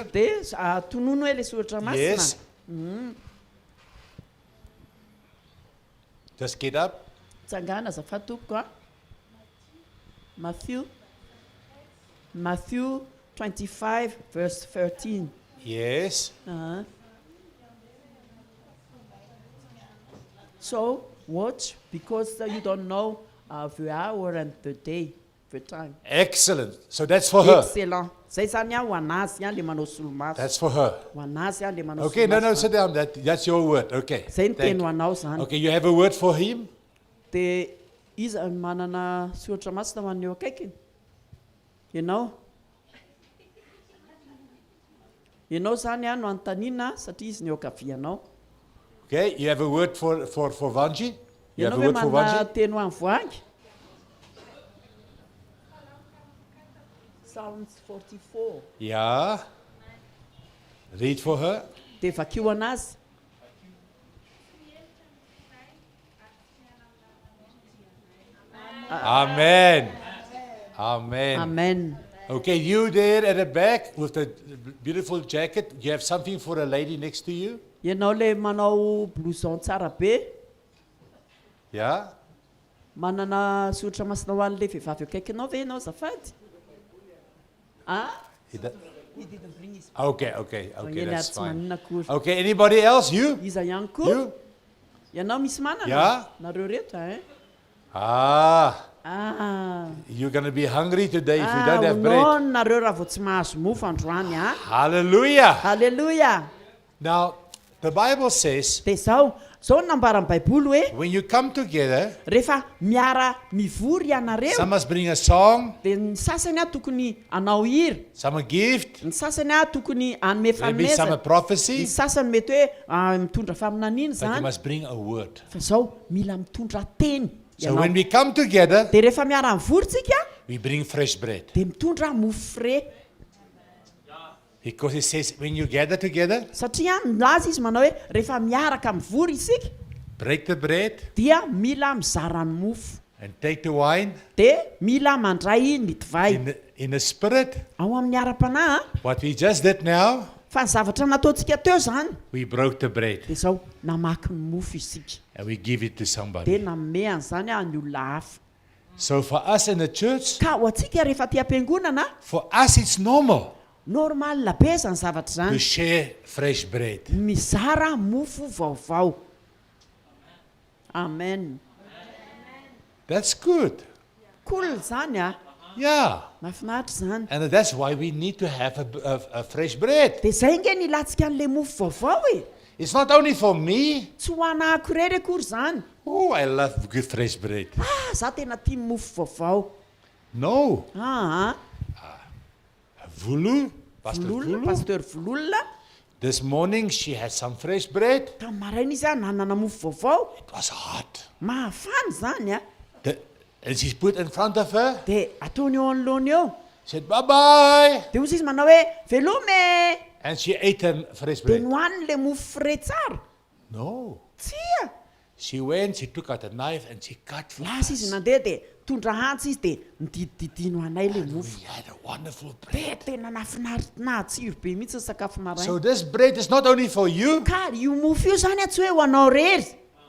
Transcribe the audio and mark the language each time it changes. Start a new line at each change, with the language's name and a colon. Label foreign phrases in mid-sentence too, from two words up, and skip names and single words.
Malagasy: Dia tonono hoe ilay soratra masina.
English: Yes. Just get up.
Malagasy: Tsangana azafady tompoko a. Matthew 25 verse 13.
English: Yes. So watch, because you don't know the hour and the day, the time. Excellent. So that's for her. Excellent.
Malagasy: Zay zany ho anazy le manao solomaso.
English: That's for her.
Malagasy: Ho anazy le manao
English: Okay, no,
Malagasy: solomaso.
English: sit down. That's your word. Okay.
Malagasy: Zay ny
English: Thank
Malagasy: teny ho
English: you.
Malagasy: anao zany.
English: Okay, you have a word for him?
Malagasy: Dia izy manana soratra masina ho an'eo akaikiny. Ianao zany no anontaniana satria izy ny eo akavianao.
English: Okay, you have a word for Vanji? You have
Malagasy: Ianao
English: a
Malagasy: hoe
English: word for
Malagasy: manana
English: Vanji?
Malagasy: teny ho an'ny voangy.
English: Psalms 44. Yeah. Read for her.
Malagasy: Dia vakio anazy.
English: Amen. Amen. Amen. Okay, you there at the back with the beautiful jacket, you have something for a lady next to you?
Malagasy: Ianao le manao blouson tsara be,
English: Yeah?
Malagasy: manana soratra masina ho an'ilay vehivavy akaikinao ve ianao zafady?
English: He do- He didn't bring his. Okay,
Malagasy: Eny ary
English: that's
Malagasy: tsy
English: fine.
Malagasy: manana akory.
English: Okay, anybody else? You?
Malagasy: Iza ihany koa.
English: You?
Malagasy: Ianao misy manana?
English: Yeah.
Malagasy: Nareo reto hein?
English: You're going to be hungry today if you don't have bread.
Malagasy: Nono nareo raha vao tsy mahazo mofo androany a.
English: Hallelujah.
Malagasy: Halleluja.
English: Now, the Bible says,
Malagasy: Dia zao nambara ny baiboly hoe
English: when you come together,
Malagasy: rehefa miara mivory ianareo
English: some must bring a song,
Malagasy: dia ny sasany tokony anao hira,
English: some a gift,
Malagasy: ny sasany tokony anome
English: maybe some a
Malagasy: fanomezana,
English: prophecy,
Malagasy: ny sasany mety hoe mitondra faminaniana
English: but you
Malagasy: zany,
English: must bring a word.
Malagasy: fa zao mila mitondra teny
English: So
Malagasy: ianao.
English: when we come together,
Malagasy: Dia rehefa miara mivorytsika
English: we bring fresh bread.
Malagasy: dia mitondra mofo fre,
English: Because it says, when you gather together,
Malagasy: satria milaza izy manao hoe rehefa miaraka mivory isika
English: break the bread
Malagasy: dia mila mizara ny mofo,
English: and take the wine
Malagasy: dia mila mandray ny divay
English: in the spirit.
Malagasy: ao amin'ny ara-panahy.
English: What we just did now,
Malagasy: Fa ny zavatra nataontsika teo zany
English: we broke the bread
Malagasy: dia zao namaky ny mofo isika
English: and we give it to
Malagasy: dia
English: somebody.
Malagasy: nanome an'izany ny olona hafa.
English: So for us in the church,
Malagasy: Ka ho antsika rehefa aty am-piangonana
English: for us it's normal
Malagasy: normal be zany zavatra
English: to
Malagasy: zany,
English: share fresh bread.
Malagasy: mizara mofo vaovao.
English: Amen. That's good.
Malagasy: Cool zany
English: Yeah.
Malagasy: mahafinaritra zany.
English: And that's why we need to have a fresh bread.
Malagasy: Dia zay nge nilatsika an'ilay mofo vaovao e,
English: It's not only for me.
Malagasy: tsy ho anahako irery akory zany.
English: Oh, I love good fresh bread.
Malagasy: Za tena tia mofo vaovao.
English: No.
Malagasy: Volola,
English: Vulu.
Malagasy: pasteur Vololona,
English: This morning she had some fresh bread.
Malagasy: tamin'ny maraina izy nanana mofo vaovao,
English: It was hot.
Malagasy: mahafany zany
English: And she put in front of her,
Malagasy: dia ataony eo anoloany eo,
English: said, bye-bye.
Malagasy: dia ozy izy manao hoe velome,
English: And she ate her fresh
Malagasy: dia
English: bread.
Malagasy: nohaniny le mofo fre tsara.
English: No.
Malagasy: Tsia,
English: She went, she took out a knife and she cut for
Malagasy: lasa izy
English: us.
Malagasy: nandeha dia tondra hantsy izy dia nidididino anay le mofo.
English: We had a wonderful
Malagasy: Dia
English: bread.
Malagasy: tena natsiro be mihitsy ny sakafo maraina.
English: So this bread is not only for you,
Malagasy: Ka io mofo io zany tsy hoe ho anao rery,